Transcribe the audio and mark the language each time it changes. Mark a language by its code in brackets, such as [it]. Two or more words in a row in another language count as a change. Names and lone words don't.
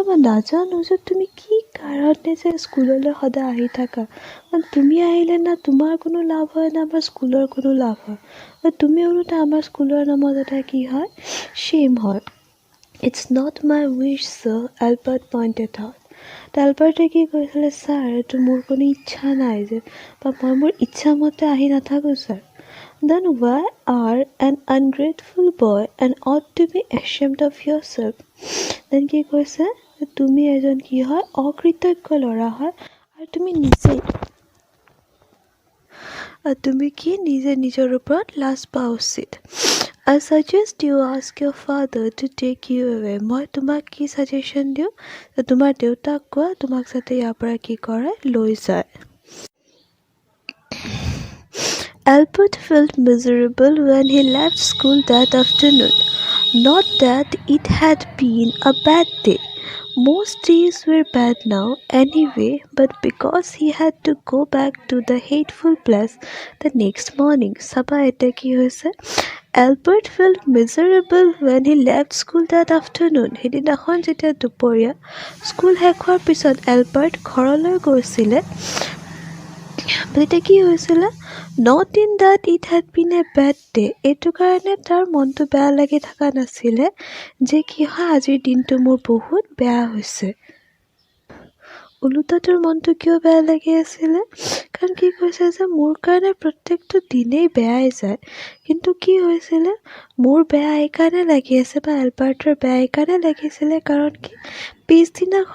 [as] মই নাজানো যে তুমি কি কাৰণে যে স্কুললৈ সদায় আহি থাকা তুমি আহিলে না তোমাৰ কোনো লাভ হয় না আমাৰ স্কুলৰ কোনো লাভ হয় তুমি ওলোটা আমাৰ স্কুলৰ নামত এটা কি হয় শ্বেম হয় [en] it's not my wish sir Albert pointed out [as] এলবাৰ্টে কি কৈছিলে ছাৰ এইটো মোৰ কোনো ইচ্ছা নাই যে বা মই মোৰ ইচ্ছামতে আহি নাথাকোঁ ছাৰ [en] Then why are an ungrateful boy and ought to be ashamed of yourself? [as] Then কি কৈছে তুমি এজন কি হয় অকৃতজ্ঞ ল'ৰা হয় আৰু তুমি কি নিজে নিজৰ ওপৰত লাজ পোৱা উচিত [en] I suggest you ask your father to take you away. [as] মই তোমাক কি ছাজেশ্যন দিওঁ তোমাৰ দেউতাক কোৱা তোমাক যাতে ইয়াৰ পৰা কি কৰে লৈ যায় [en] Albert felt miserable when he left school that afternoon. Not that it had been a bad day. Most days were bad now anyway, but because he had to go back to the hateful place the next morning. [as] চাবা এটা কি হৈছে? [en] Albert felt miserable when he left school that afternoon. [as] সেইদিনাখন যেতিয়া দুপৰীয়া school শেষ হোৱাৰ পিছত এলবাৰ্ট ঘৰলৈ গৈছিলে তেতিয়া কি হৈছিলে [en] not in that it had been a bad day [as] এইটো কাৰণে তাৰ মনটো বেয়া লাগি থকা নাছিলে যে কি হয় আজিৰ দিনটো মোৰ বহুত বেয়া হৈছে ওলোটা তোৰ মনটো কিয় বেয়া লাগি আছিলে কাৰণ কি কৈছে যে মোৰ কাৰণে প্ৰত্যেকটো দিনেই বেয়াই যায় কিন্তু কি হৈছিলে মোৰ বেয়া এইকাৰণে লাগি আছে বা এলবাৰ্টৰ বেয়া এইকাৰণে লাগিছিলে কাৰণ কি পিছদিনাখন